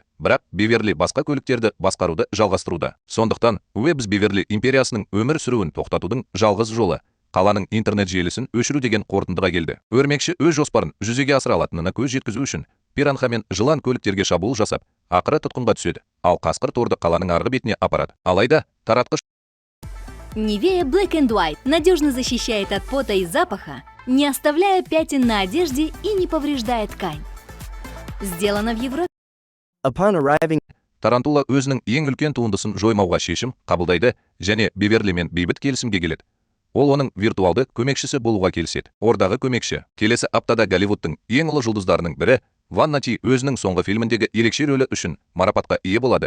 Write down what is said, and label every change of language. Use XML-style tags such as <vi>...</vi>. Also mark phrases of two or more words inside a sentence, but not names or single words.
<kk>Бірақ Беверли басқа көліктерді басқаруды жалғастыруда. Сондықтан Уэбб Беверли империясының өмір сүруін тоқтатудың жалғыз жолы қаланың интернет желісін өшіру деген қорытындыға келді. Өрмекші өз жоспарын жүзеге асыра алатынына көз жеткізу үшін пиранха мен жылан көліктерге шабуыл жасап, ақыры тұтқынға түседі. Ал қасқыр торды қаланың арғы бетіне апарады. Алайда таратқыш</kk> <ru>Nivea Black and White надежно защищает от пота и запаха, не оставляя пятен на одежде и не повреждая ткань. Сделано в Европе.</ru> <en>Upon arriving,</en> <kk>тарантула өзінің ең үлкен туындысын жоймауға шешім қабылдайды және Беверлимен бейбіт келісімге келеді. Ол оның виртуалды көмекшісі болуға келіседі. Ордағы көмекші келесі аптада Голливудтың ең ұлы жұлдыздарының бірі Ванна Ти өзінің соңғы фильміндегі ерекше рөлі үшін марапатқа ие болады.</kk>